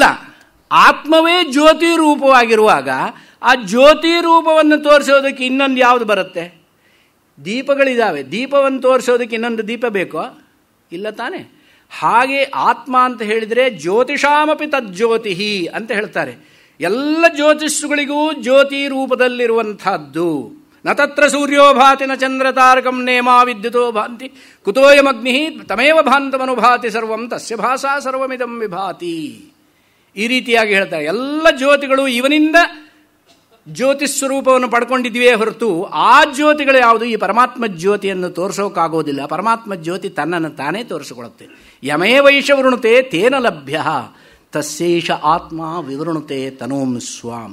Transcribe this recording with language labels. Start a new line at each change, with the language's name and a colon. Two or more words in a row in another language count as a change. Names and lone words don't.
Kannada: ಆತ್ಮವೇ ಜ್ಯೋತಿ ರೂಪವಾಗಿರುವಾಗ ಆ ಜ್ಯೋತಿ ರೂಪವನ್ನು ತೋರಿಸೋದಕ್ಕೆ ಇನ್ನೊಂದು ಯಾವುದು ಬರುತ್ತೆ? ದೀಪಗಳಿದ್ದಾವೆ. ದೀಪವನ್ನು ತೋರಿಸೋದಕ್ಕೆ ಇನ್ನೊಂದು ದೀಪ ಬೇಕೋ? ಇಲ್ಲ ತಾನೆ. ಹಾಗೆ ಆತ್ಮ ಅಂತ ಹೇಳಿದರೆ
Sanskrit: ಜ್ಯೋತಿಷಾಮಪಿ ತಜ್ಜ್ಯೋತಿ
Kannada: ಅಂತ ಹೇಳ್ತಾರೆ. ಎಲ್ಲ ಜ್ಯೋತಿಷ್ಗಳಿಗೂ ಜ್ಯೋತಿ ರೂಪದಲ್ಲಿರುವಂಥದ್ದು.
Sanskrit: ನ ತತ್ರ ಸೂರ್ಯೋ ಭಾತಿ ನ ಚಂದ್ರ ತಾರಕಂ ನೇಮಾ ವಿದ್ಯುತೋ ಭಾಂತಿ ಕುತೋಯಮಗ್ನಿ ತಮೇವ ಭಾಂತಮನುಭಾತಿ ಸರ್ವಂ ತಸ್ಯ ಭಾಸಾ ಸರ್ವಮಿದಂ ವಿಭಾತಿ.
Kannada: ಈ ರೀತಿಯಾಗಿ ಹೇಳ್ತಾರೆ. ಎಲ್ಲ ಜ್ಯೋತಿಗಳು ಇವನಿಂದ ಜ್ಯೋತಿಸ್ವರೂಪವನ್ನು ಪಡ್ಕೊಂಡಿದ್ವೇ ಹೊರತು ಆ ಜ್ಯೋತಿಗಳು ಯಾವುದು ಈ ಪರಮಾತ್ಮ ಜ್ಯೋತಿಯನ್ನು ತೋರಿಸೋಕ್ಕಾಗೋದಿಲ್ಲ. ಪರಮಾತ್ಮ ಜ್ಯೋತಿ ತನ್ನನ್ನು ತಾನೇ ತೋರಿಸಿಕೊಳ್ಳುತ್ತೆ.
Sanskrit: ಯಮೇ ವೈಷ ವೃಣುತೆ ತೇನ ಲಭ್ಯ ತಸ್ಯೈಷ ಆತ್ಮ ವಿವೃಣುತೆ ತನೂಂ ಸ್ವಾಂ.